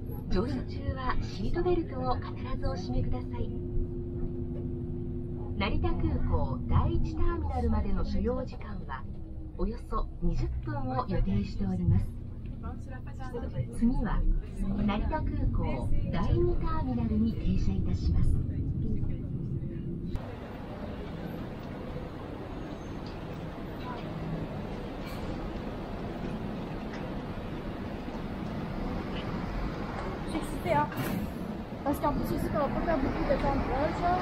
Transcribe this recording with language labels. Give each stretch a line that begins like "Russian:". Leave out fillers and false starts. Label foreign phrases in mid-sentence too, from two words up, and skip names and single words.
Japanese: 乗車中はシートベルトを必ずお締めください。成田空港第1ターミナルまでの所要時間はおよそ20分を予定しております。次は成田空港第2ターミナルに停車いたします。
French: Parce qu'en plus ici, on va pas faire beaucoup de temps de vol, genre.